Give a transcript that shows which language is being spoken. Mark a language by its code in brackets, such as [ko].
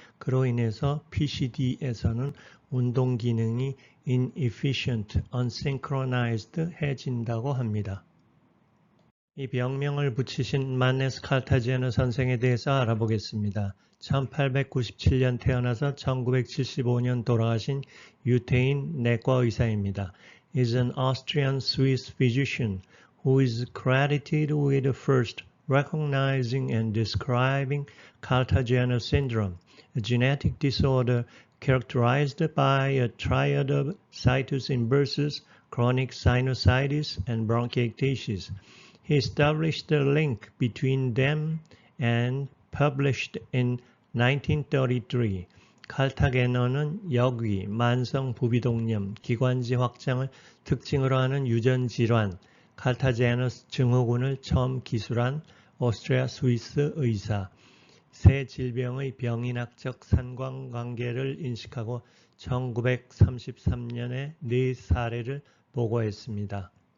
[ko] 그로 인해서 PCD에서는 운동 기능이 [en] inefficient, unsynchronized [ko] 해진다고 합니다. 이 병명을 붙이신 만네스 칼타제너 선생에 대해서 알아보겠습니다. 1897년 태어나서 1975년 돌아가신 유태인 내과 의사입니다. [en] He is an Austrian-Swiss physician who is credited with first recognizing and describing Cartagena syndrome, a genetic disorder characterized by a triad of situs inversus, chronic sinusitis, and bronchiectasis. He established the link between them and published in 1933. [ko] 칼타게너는 역위, 만성 부비동염, 기관지 확장을 특징으로 하는 유전 질환, 칼타제너스 증후군을 처음 기술한 오스트리아 스위스 의사, 세 질병의 병인학적 상관관계를 인식하고 1933년에 4사례를 보고했습니다.